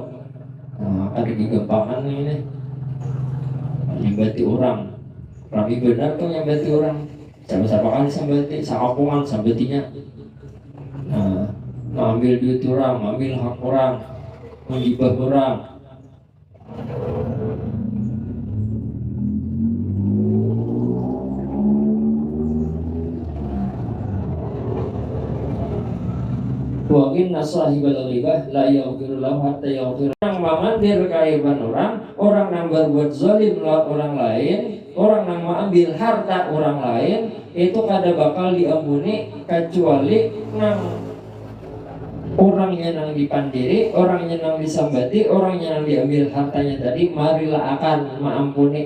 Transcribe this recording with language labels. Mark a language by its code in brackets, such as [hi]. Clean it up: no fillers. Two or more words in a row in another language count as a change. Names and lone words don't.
[bjn] Nah, ada digempangan ini nyambati orang. Rabi benar tuh nyambati orang. Siapa kali sambati, sakapungan sambatinya. Nah, mengambil duit orang, mengambil hak orang, menggibah orang. [ar] وإن صاحب الغيبة لا يغفر له حتى يغفر. [bjn] Orang memandir keaiban orang yang berbuat zalim lawan orang lain, orang yang mengambil harta orang lain, itu kada bakal diampuni kecuali nang orangnya yang dipandiri, orangnya yang disambati, orangnya yang diambil hartanya tadi, marilah akan mengampuni.